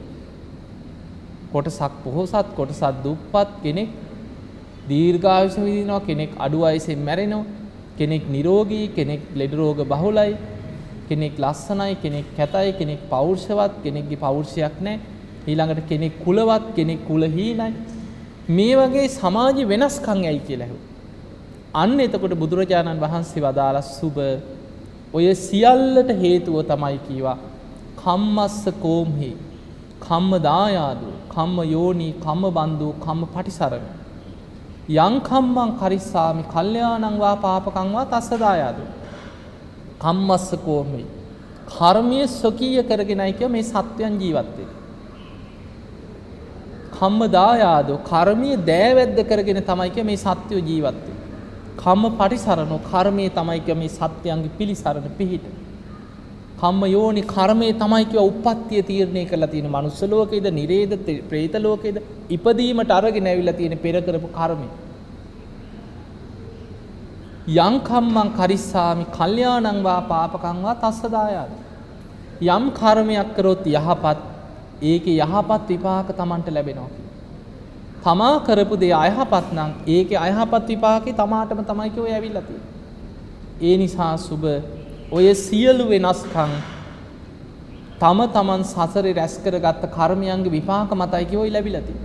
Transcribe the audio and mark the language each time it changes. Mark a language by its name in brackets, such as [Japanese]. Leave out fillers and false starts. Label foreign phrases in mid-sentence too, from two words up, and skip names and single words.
[Sinhala] කොටසක් පොහොසත් කොටසක් දුප්පත් කෙනෙක් දීර්ඝායුෂ විඳිනවා කෙනෙක් අඩු වයසෙන් මැරෙනවා කෙනෙක් නිරෝගී කෙනෙක් ලෙඩ රෝග බහුලයි කෙනෙක් ලස්සනයි කෙනෙක් කැතයි කෙනෙක් පෞරුෂවත් කෙනෙක්ගේ පෞරුෂයක් නැහැ ඊළඟට කෙනෙක් කුලවත් කෙනෙක් කුලහීනයි මේ වගේ සමාජ වෙනස්කම් ඇයි කියලා ඇහුවා. අන්න එතකොට බුදුරජාණන් වහන්සේ වදාළ සුබ ඔය සියල්ලට හේතුව තමයි කීවා [Pali] කම්මස්ස කෝම්හි කම්ම දායාදෝ, කම්ම යෝනි, කම්ම බන්දෝ, කම්ම පටිසරණ. යං කම්මං කරිස්සාමි කල්යාණං වා පාපකං වා තස්ස දායාදෝ. කම්මස්ස කෝමයි. [Sinhala] කර්මයේ ස්වකීය කරගෙනයි කිය මේ සත්‍යයන් ජීවත් වෙන්නේ. [Pali] කම්ම දායාදෝ [Sinhala] කර්මයේ දෑවැද්ද කරගෙන තමයි කිය මේ සත්‍යෝ ජීවත් වෙන්නේ. [Pali] කම්ම පටිසරණෝ [Sinhala] කර්මයේ තමයි කිය මේ සත්‍යයන්ගේ පිළිසරණ පිහිට. [Pali] කම්ම යෝනි [Sinhala] කර්මයේ තමයි කිය උප්පත්තිය තීරණය කරලා තියෙන මනුස්ස ලෝකේද, නිරේද, പ്രേත ලෝකේද ඉපදීමට අරගෙන ඇවිල්ලා තියෙන පෙර කරපු කර්මය. [Pali] යං කම්මං කරිස්සාමි කල්යාණං වා පාපකං වා තස්ස දායාද. [Sinhala] යම් කර්මයක් කරොත් යහපත්, ඒකේ යහපත් විපාක Tamanට ලැබෙනවා. තමා කරපු දේ අයහපත් නම් ඒකේ අයහපත් විපාකේ තමාටම තමයි කිය ඔය ඇවිල්ලා තියෙන්නේ. ඒ නිසා සුබ ඔය සියලු වෙනස්කම් තම තමන් සසරේ රැස් කරගත්ත කර්මයන්ගේ විපාක මතයි කිය ඔය ලැබිලා තියෙන්නේ.